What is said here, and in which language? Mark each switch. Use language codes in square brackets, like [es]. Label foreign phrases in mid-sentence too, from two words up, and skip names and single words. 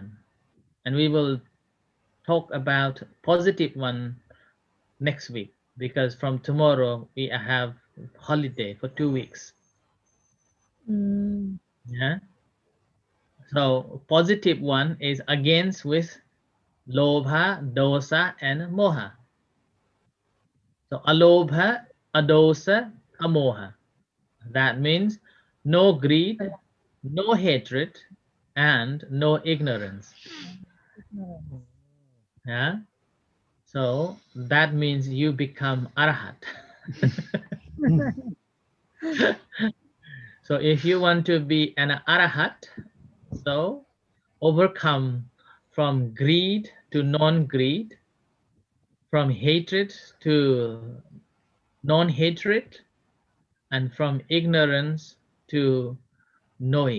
[en] And we will talk about positive one next week, because from tomorrow we have holiday for 2 weeks. Yeah. So positive one is against with [pi] lobha, dosa, and moha. So alobha, adosa, amoha. [en] That means no greed, no hatred, and no ignorance. Yeah. So that means you become arahat. So if you want to be an arahat, so overcome from greed to non-greed, from hatred to non-hatred, and from ignorance to knowing.